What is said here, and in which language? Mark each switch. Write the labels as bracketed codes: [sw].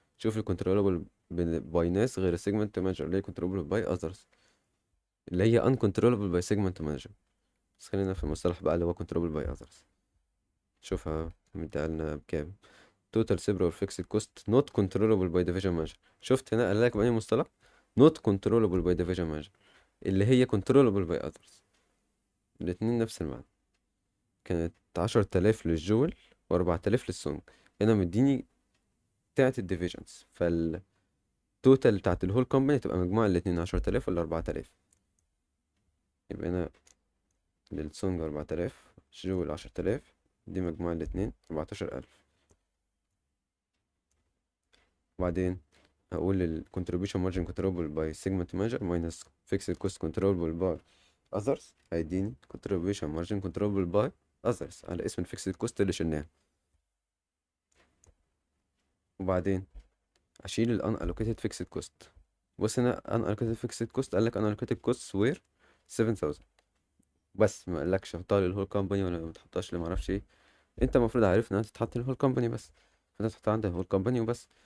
[ar] شوف ال [en] controllable by [ar] ناس غير ال [en] segment manager [ar] اللي هي [en] controllable by others، اللي هي uncontrollable by segment manager. [ar] بس خلينا في المصطلح بقى اللي هو controllable by others. شوفها مديها لنا بكام. [en] total separate fixed cost not controllable by division manager. [ar] شفت هنا قال لك بأي مصطلح؟ [en] not controllable by division manager، [ar] اللي هي controllable by others. الاتنين نفس المعنى. كانت 10,000 للجول و4,000 للسونج. هنا مديني بتاعت الديفيجنز، فالتوتال بتاعت الهول كومباني تبقى مجموع الاتنين 10,000 ولا 4,000. يبقى هنا للسونج 4,000، جول 10,000، دي مجموع الاتنين 14,000. وبعدين هقول ال [en] contribution margin controllable by segment manager minus fixed cost controllable by others [ar] هيديني [en] contribution margin controllable by others [ar] على اسم ال [en] fixed cost [ar] اللي شلناه. وبعدين أشيل ال unallocated fixed cost. بص هنا unallocated fixed cost قالك [en] unallocated costs were 7,000 [ar] بس، ما قالكش حطها للهول كومباني ولا ما تحطهاش لمعرفش ايه. انت المفروض عارف انها تتحط للهول كومباني بس، فانت تحطها عند الهول كومباني وبس.